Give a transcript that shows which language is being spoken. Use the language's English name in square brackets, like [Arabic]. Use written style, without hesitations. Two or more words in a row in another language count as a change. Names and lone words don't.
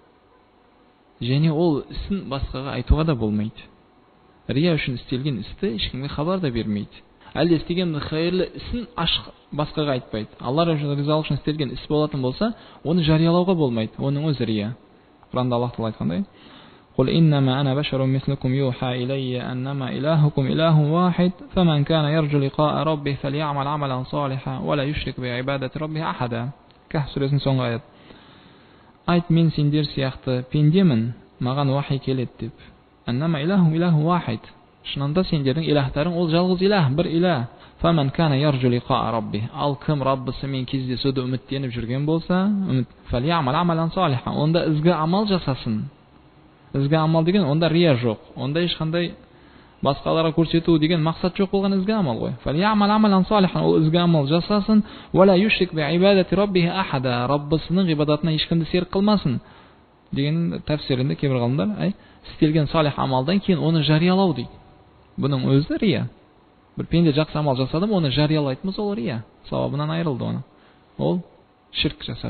[Kazakh] Және ол ісін басқаға айтуға да болмайды. Рия үшін істелген істі ешкімге хабар да бермейді. Әлде істеген хайырлы ісін ашық басқаға айтпайды. Алла ризалық үшін істелген іс болатын болса, оны жариялауға болмайды. Оның өзі рия. Құранда Аллах Тағала айтқандай: [Arabic] "قل إنما أنا بشر مثلكم يوحى إلي أنما إلهكم إله واحد فمن كان يرجو لقاء ربه فليعمل عملا صالحا ولا يشرك بعبادة ربه أحدا". [Kazakh] Кахф сүресінің соңғы аят. Айт, мен сендер сияқты пендемін, маған вахи келеді деп. [Arabic] أنما إلههم إله واحد. [Kazakh] Шынында сендердің илахтарың ол жалғыз илах, бір илах. [Arabic] فمن كان يرجو لقاء ربه. [Kazakh] Ал кім Раббысымен кездесуді үміттеніп жүрген болса, [Arabic] فليعمل عملا صالحا, [Kazakh] онда ізгі амал жасасын. Ізгі амал деген онда рия жоқ. Онда ешқандай басқаларға көрсету деген мақсат жоқ болған ізгі амал ғой. [Arabic] فليعمل عملا صالحا, [Kazakh] ол ізгі амал жасасын. [Arabic] ولا يشرك بعبادة ربه أحدا. [Kazakh] Раббысының ғибадатына ешкімді серік қылмасын деген тәфсирінде кейбір ғалымдар істелген салих амалдан кейін оны жариялау дейді. Бұның өзі рия. Бір пенде жақсы амал жасадым, оны жариялайтынымыз ол рия. Сауабынан айырылды оны. Ол ширк жасады.